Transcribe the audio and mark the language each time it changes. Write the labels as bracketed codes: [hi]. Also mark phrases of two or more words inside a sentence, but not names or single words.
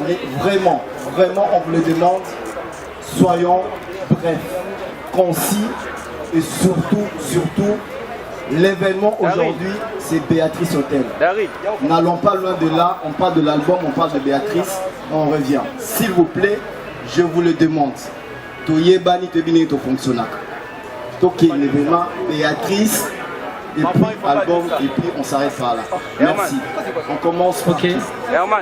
[fr] Mais vraiment, on vous le demande, soyons brefs, concis et surtout, l'événement aujourd'hui, c'est Béatrice Hôtel. N'allons pas loin de là, on parle de l'album, on parle de Béatrice, on revient. S'il vous plaît, je vous le demande. [ln] Toyebani Tebini to fonctionnaire. [fr] Donc l'événement Béatrice, et puis album, et puis on s'arrête par là. Merci. On commence. Ok. Herman.